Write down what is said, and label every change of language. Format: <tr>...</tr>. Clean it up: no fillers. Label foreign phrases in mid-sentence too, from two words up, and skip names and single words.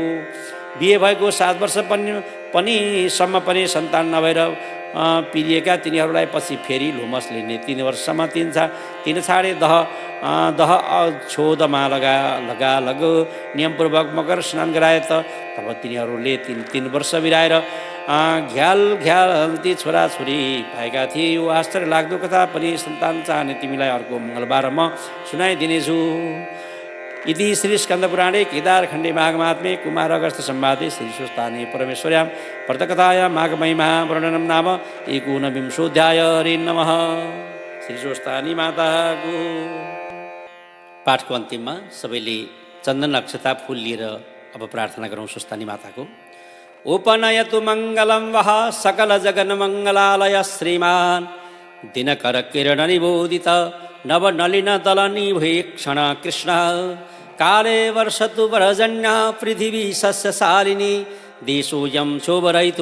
<ne>बिहे भएको 7 वर्ष पनि सन्तान नभएर पिरिएका तिनीहरूलाई पछि फेरि लोमसले नै 3 वर्षसम्म तीन छाडे दह छोदमा लगालग नियमपूर्वक मकर स्नान गराए तब तिनीहरूले 3 वर्ष बिराएर ती छोराछोरी पाएका थिए। यो आश्चर्य लाग्दो कथा पनि सन्तान चाहने तिमीलाई अर्को मङ्गलबार म सुनाइदिनेछु।</ne> <sa>इति श्री स्कन्दपुराणे केदारखण्डे माघमात्म्ये कुमार अगस्त्य संवादे श्री सुस्थाने परमेश्वर्यां व्रतकथायां माघमहिमा वर्णनं नाम 19विंशोऽध्याय। हरे नमः।</sa> <ne>श्री सुस्थानी माताको पाठको अन्तिममा सबैले चन्दन अक्षता फूल लिएर अब प्रार्थना गरौँ सुस्थानी माताको।</ne> <sa>उपनयतु मङ्गलं वः सकल जगन मङ्गलालय श्रीमान् दिनकर किरण निबोधित नवनलिन दलनिभीक्षण कृष्ण काले वर्षतु वरजन्य पृथिवी सस्यशालिनी देशोऽयं शोभरहितो</sa>